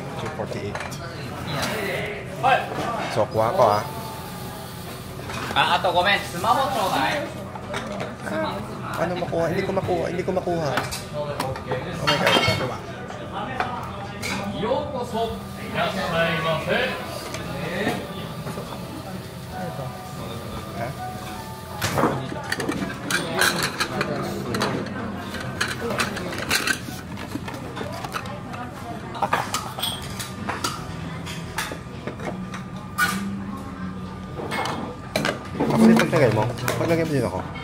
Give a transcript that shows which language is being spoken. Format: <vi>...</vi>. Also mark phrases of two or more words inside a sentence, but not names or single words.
<tl>248. So, kuha ko ah.</tl> <ja>あとごめん、スマホちょうだい。</ja> <tl>Ano makuha? Hindi ko makuha. Hindi ko makuha.</tl> <en>Oh my God.</en> <tl>Ha? Ako din paglagay mo. Paglagay mo din ako.</tl>